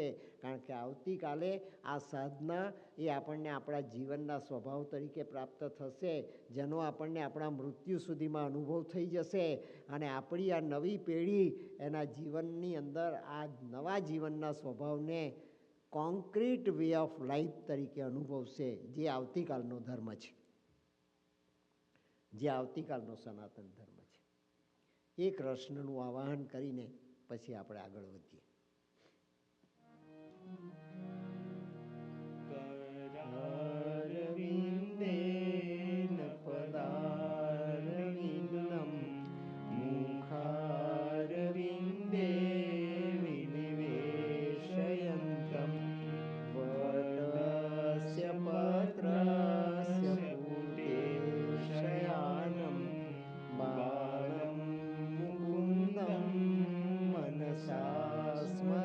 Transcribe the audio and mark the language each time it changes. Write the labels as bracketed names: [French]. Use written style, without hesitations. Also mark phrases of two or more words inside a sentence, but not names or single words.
[Gujarati] કારણ કે આવતીકાલે આ સાધના એ આપણને આપણા જીવનના સ્વભાવ તરીકે પ્રાપ્ત થશે, જેનો આપણને આપણા મૃત્યુ સુધીમાં અનુભવ થઈ જશે અને આપણી આ નવી પેઢી એના જીવનની અંદર આ નવા જીવનના સ્વભાવને [English] concrete way of life [Gujarati] તરીકે અનુભવશે, જે આવતીકાલનો ધર્મ છે, જે આવતીકાલનો સનાતન ધર્મ છે. એ કૃષ્ણનું આવાહન કરીને પછી આપણે આગળ વધીએ. [Sanskrit] करारविन्देन पदारविन्दं मुखारविन्दे विनिवेशयन्तं वटस्य पत्रस्य पूते शयानं बालं मुकुन्दं मनसा